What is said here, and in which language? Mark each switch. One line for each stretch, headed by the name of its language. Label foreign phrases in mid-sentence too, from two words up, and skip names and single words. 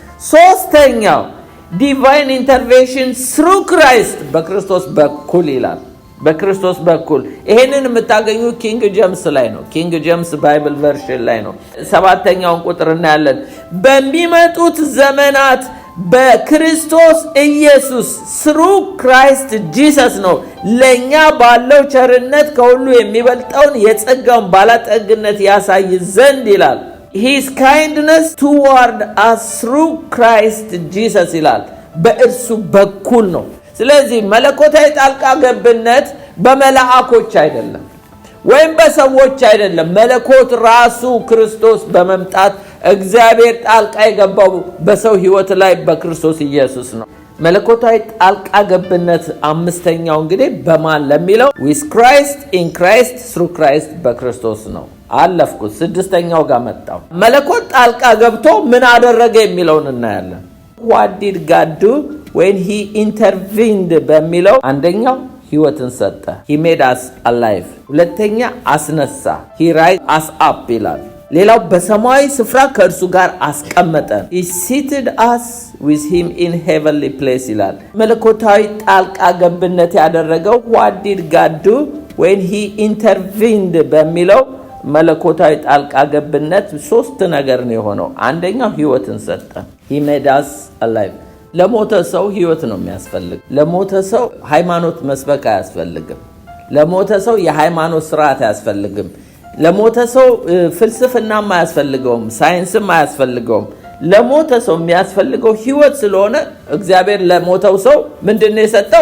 Amharic: ሶስተኛው
English: divine intervention through Christ
Amharic: በክርስቶስ በኩል ይላል። በክርስቶስ በኩል ይሄንን የምታገኙ ኪንግ ጄምስ ላይ ነው። ኪንግ ጄምስ ባይብል ቨርሽን ላይ ነው። 7ኛውን ቁጥር እናያለን። በሚመጡት ዘመናት በክርስቶስ ኢየሱስ
English: through Christ Jesus
Amharic: ነው ለኛ ባለው ቸርነት ከሁሉ የሚበልጠውን የጸጋውን ባለጠግነት ያሳይ ዘንድ ይላል።
English: his kindness toward us through Christ Jesus
Amharic: ይላል። በእርሱ በኩል ነው። ስለዚህ መለኮታዊ ጣልቃ ገብነት በመላእክቶች አይደለም ወይም በሰዎች አይደለም። መለኮት ራሱ ክርስቶስ በመምጣት እግዚአብሔር ጣልቃ የገባው በሰው ሕይወት ላይ በክርስቶስ ኢየሱስ ነው። መለኮታዊ ጣልቃ ገብነት አምስተኛው እንግዲህ በማን ለሚለው
English: with Christ in Christ through Christ
Amharic: በክርስቶስ ነው። አለፍኩት። 6ኛው ጋር መጣው። መለኮት ጣልቃ ገብቶ ምን አደረገ የሚለውን እናያለን።
English: what did God do when he intervened
Amharic: በሚለው አንደኛው ሕይወትን ሰጠ
English: he made us alive።
Amharic: ሁለተኛ አስነሳ
English: he raised us up
Amharic: ይላል። ሌላው በሰማያዊ ስፍራ ከእርሱ ጋር አስቀመጠን
English: he seated us with him in heavenly place
Amharic: ይላል። መለኮታዊ ጣልቃ ገብነት ያደረገው
English: what did God do when he intervened
Amharic: በሚለው መለኮታዊ ጣልቃ ገብነት 3 ነገር ነው የሆነው። አንደኛው ሕይወትን ሰጠ
English: he made us alive።
Amharic: ለሞተ ሰው ሕይወት ነው የሚያስፈልግ። ለሞተ ሰው ሃይማኖት መስበክ አያስፈልግም። ለሞተ ሰው የሃይማኖት ስርዓት አያስፈልግም። ለሞተ ሰው ፍልስፍናም አያስፈልገውም፣ ሳይንስም አያስፈልገውም። ለሞተ ሰው የሚያስፈልገው ሕይወት ስለሆነ እግዚአብሔር ለሞተው ሰው ምንድነው የሰጠው?